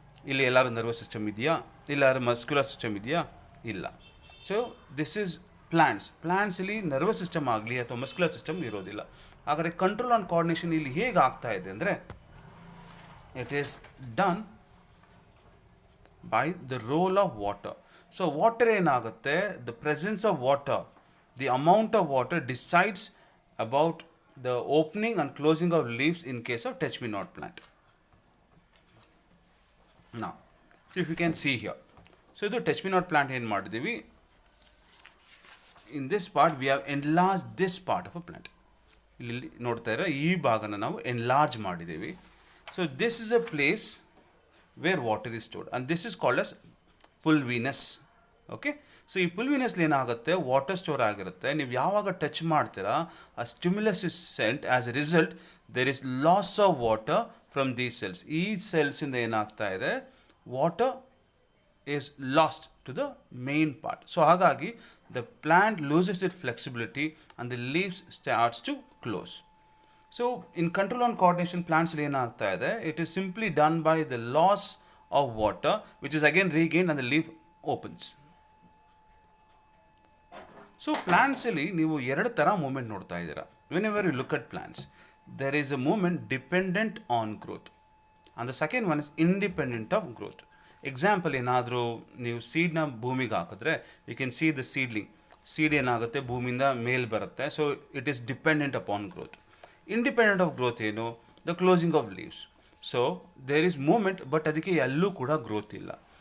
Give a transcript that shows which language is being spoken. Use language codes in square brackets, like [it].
[kn] ಇಲ್ಲಿ ಎಲ್ಲರೂ nervous system ಇದೆಯಾ? ಎಲ್ಲರೂ ಮಸ್ಕ್ಯುಲರ್ ಸಿಸ್ಟಮ್ ಇದೆಯಾ? ಇಲ್ಲ. [en] so this is [kn] ಪ್ಲ್ಯಾಂಟ್ಸಲ್ಲಿ nervous system ಆಗಲಿ ಅಥವಾ ಮಸ್ಕ್ಯುಲರ್ ಸಿಸ್ಟಮ್ ಇರೋದಿಲ್ಲ. ಹಾಗಾದರೆ ಕಂಟ್ರೋಲ್ ಆ್ಯಂಡ್ ಕೋಆರ್ಡಿನೇಷನ್ ಇಲ್ಲಿ ಹೇಗೆ ಆಗ್ತಾ ಇದೆ ಅಂದರೆ [en] It is done by the role of water. So water [kn] ಏನಾಗುತ್ತೆ, [en] the presence of water, the amount of water decides about the opening and closing of leaves in case of touch me not plant. Now, so if you can see here, so ಇದು touch me not plant [kn] ಏನು ಮಾಡಿದ್ದೀವಿ, [en] in this part we have enlarged this part of a plant. [kn] ಇಲ್ಲಿ ನೋಡ್ತಾ ಇರೋ ಈ ಭಾಗನ ನಾವು enlarge ಮಾಡಿದ್ದೀವಿ. [en] So this is a place where water is stored and this is called as pulvinous. Okay, so [kn] ಈ ಪುಲ್ವಿನಸ್ಲಿ ಏನಾಗುತ್ತೆ, ವಾಟರ್ ಸ್ಟೋರ್ ಆಗಿರುತ್ತೆ. ನೀವು ಯಾವಾಗ ಟಚ್ ಮಾಡ್ತೀರಾ ಆ stimulus [en] Is sent, as a result there is loss of water from these cells. [kn] ಈ ಸೆಲ್ಸಿಂದ ಏನಾಗ್ತಾ ಇದೆ, water [en] is lost to the main part. So [kn] ಹಾಗಾಗಿ [en] the plant loses its flexibility and the leaves starts to close. So in control and coordination plants [kn] ಏನಾಗ್ತಾ ಇದೆ, [en] it is simply done by the loss of water which is again regained and the leaf opens. [kn] So plants ಅಲ್ಲಿ ನೀವು ಎರಡು ಥರ moment ನೋಡ್ತಾ ಇದ್ದೀರಾ. [en] whenever you look at plants there is a movement dependent on growth and the second one is independent of growth. [kn] Example, ಏನಾದರೂ ನೀವು ಸೀಡ್ನ ಭೂಮಿಗೆ ಹಾಕಿದ್ರೆ [en] you can see the seed [kn] ಏನಾಗುತ್ತೆ, ಭೂಮಿಯಿಂದ ಮೇಲ್ ಬರುತ್ತೆ. [en] So it is dependent upon growth. Independent of growth ಏನು, the closing of leaves. So there is movement, but [kn] ಅದಕ್ಕೆ ಎಲ್ಲೂ ಕೂಡ ಗ್ರೋತ್ ಇಲ್ಲ.